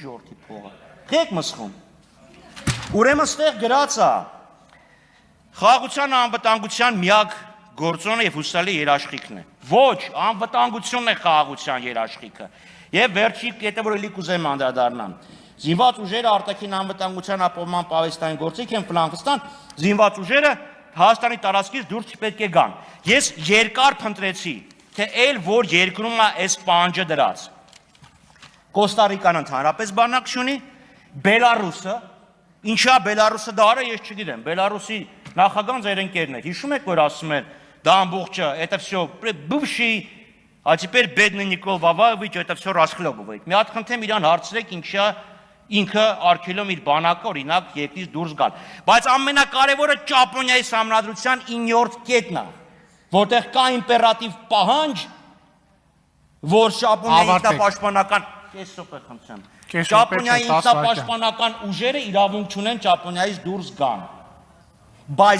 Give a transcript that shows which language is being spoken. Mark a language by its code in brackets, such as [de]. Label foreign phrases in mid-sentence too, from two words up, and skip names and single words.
[hy] ժողովրդի փողը։ Եք մսխում։ Ուրեմն ստեղ գրած է խաղաղության անվտանգության միակ գործոնը եւ հուսալի երաշխիքն է։ Ոչ, անվտանգությունն է խաղաղության երաշխիքը։ Եվ վերջի կետը, որ էլի կուզեմ անդրադառնամ։ Զինված ուժերը արտաքին անվտանգության ապահովման պահեստային գործիք են Ֆլանկստան, զինված ուժերը Հայաստանի տարածքից դուրս չպետք է գան։ Ես երկար փնտրեցի թե այլ որ երկրում է այս պահանջը դրած։ Կոստարիկան ընդհանրապես բանակ չունի, Բելարուսը, ինչա Բելարուսը դա արա, ես չգիտեմ, Բելարուսի նախագահան ձեր ընկերն է, հիշում եք, որ ասում են, դա ամբողջը, [ru] это все бывший, а теперь бедный Никол Ваваевич, это все расхлебывает։ [hy] Մի հատ խնդրեմ իրան հարցրեք, ինչա ինքը արգելում իր բանակը օրինակ երկրից դուրս գալ։ Բայց ամենակարևորը Ճապոնիայի համանդրության 9-րդ կետն է, որտեղ կա իմպերատիվ պահանջ, որ Ճապոնիայի ինքնապաշտպանական Ճապոնիայի ինքնապաշտպանական ուժերը իրավունք չունեն Ճապոնիայից դուրս գան։ Բայց